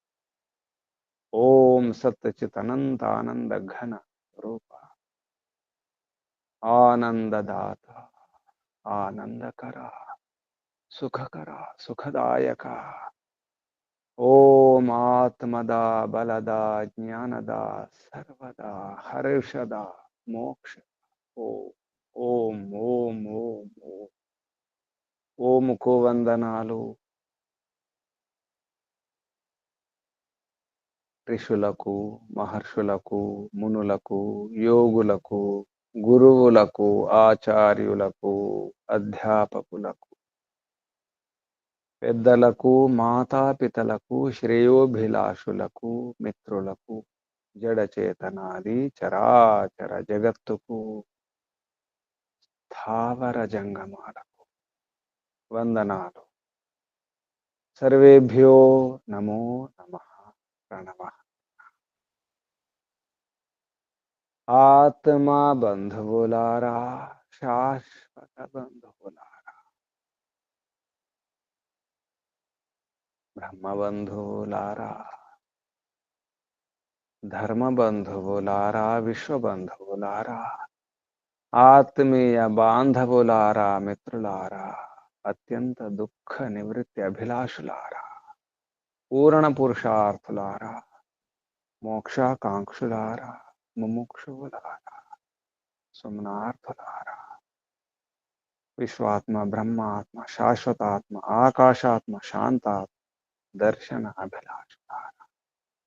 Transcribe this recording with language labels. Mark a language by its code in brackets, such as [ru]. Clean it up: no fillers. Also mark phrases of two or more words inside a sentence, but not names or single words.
[sa] ओम सत्यचित अनंत आनंद घन रूप आनंददाता आनंदकरा सुखकरा सुखदायका। ओम आत्मदा बलदा ज्ञानदा सर्वदा हर्षदा मोक्ष। ओम ओम ओम ओम ओम को వందనాలు [te] ఋషులకు మహర్షులకు మునులకు యోగులకు గురువులకు ఆచార్యులకు అధ్యాపకులకు పెద్దలకు మాతాపితలకు శ్రేయోభిలాషులకు మిత్రులకు జడచేతనాది చరాచర జగత్తుకు స్థావర జంగమాలకు వందనాలు। [sa] सर्वेभ्यो नमो नमः प्रणवः। [te] ఆత్మ బంధులారా శాశ్వత బంధులారా బ్రహ్మ బంధులారా ధర్మ బంధులారా విశ్వ బంధులారా ఆత్మీయ బాంధవులారా మిత్రులారా అత్యంత దుఃఖ నివృత్తి అభిలాషులారా పూర్ణ పురుషార్థులారా మోక్షాకాంక్షులారా ముముక్షువులారా సుమనార్థులారా విశ్వాత్మ బ్రహ్మాత్మ శాశ్వతాత్మ ఆకాశాత్మ శాంతాత్మ దర్శన అభిలాషులారా